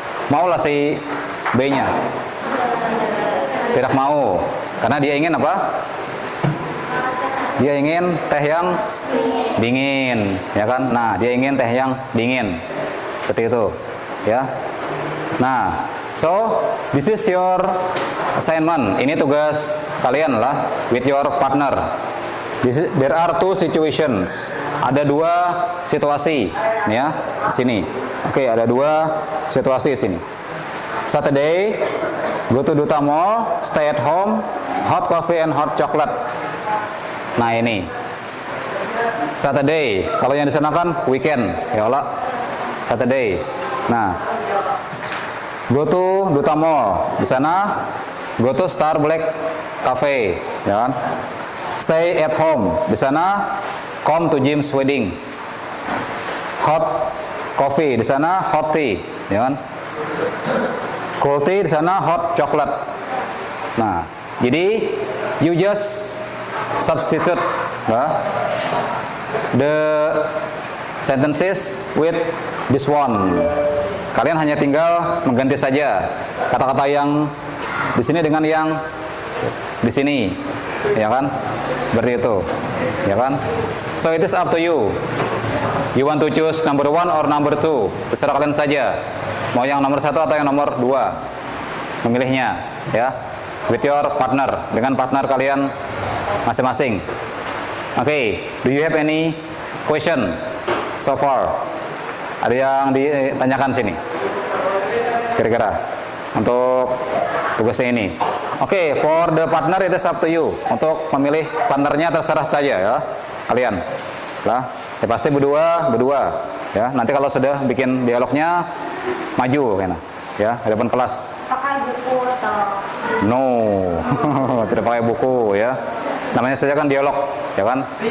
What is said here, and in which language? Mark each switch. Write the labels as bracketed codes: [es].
[id] Maulah si B-nya? Tidak mau, karena dia ingin apa? Dia ingin teh yang dingin, ya kan? Nah, dia ingin teh yang dingin, seperti itu, ya. [en] Nah, so this is your assignment. [id] Ini tugas kalian lah, [en] with your partner. There are two situations. [id] Ada dua situasi, ya, di sini. Oke, ada dua situasi di sini. [en] Saturday, go to Duta Mall, stay at home, hot coffee and hot chocolate. [id] Nah, ini Saturday. Kalau yang di sana kan weekend, ya Allah. Saturday. [en] Nah, go to Duta Mall. [id] Di sana, [en] go to Star Black Cafe, [id] ya kan? [en] Stay at home. [id] Di sana, [en] come to Jim's wedding. Hot coffee. [id] Di sana, [en] hot tea, [id] ya kan? [en] Cool tea. [id] Di sana, [en] hot chocolate. [id] Nah, jadi [en] you just substitute the sentences with this one. [id] Kalian hanya tinggal mengganti saja kata-kata yang di sini dengan yang di sini, ya kan? Seperti itu, ya kan? [en] So it is up to you. You want to choose number one or number two? [id] Terserah kalian saja. Mau yang nomor 1 atau yang nomor 2? Memilihnya, ya. [en] With your partner, [id] dengan partner kalian masing-masing. [en] Oke, do you have any question so far? [id] Ada yang ditanyakan sini? Kira-kira untuk tugasnya ini. [en] Oke, for the partner it is up to you. [id] Untuk memilih partnernya terserah saja ya, kalian. Lah, ya pasti berdua, ya. Nanti kalau sudah bikin dialognya maju kayaknya. Ya, di depan kelas. Pakai buku atau No, tidak pakai buku ya. Namanya saja kan dialog, ya kan?